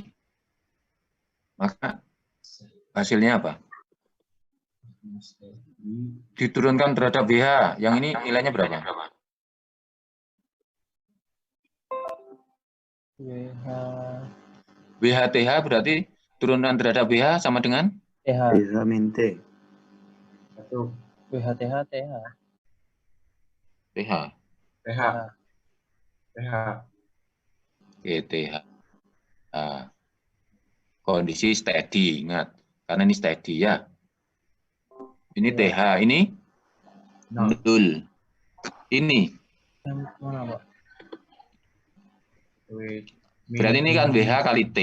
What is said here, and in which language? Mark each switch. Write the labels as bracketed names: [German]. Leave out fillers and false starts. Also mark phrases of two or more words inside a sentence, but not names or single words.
[Indonesian] Maka hasilnya apa? Diturunkan terhadap WH. Yang ini nilainya berapa? WH-TH berarti turunan terhadap WH sama dengan? TH. TH min T. Satu. WH-TH, TH. TH. TH. TH. Oke, TH. Kondisi steady, ingat. Karena ini steady ya. Ini TH, ini 0. Ini. Mana, Pak? Berarti ini kan WH kali T.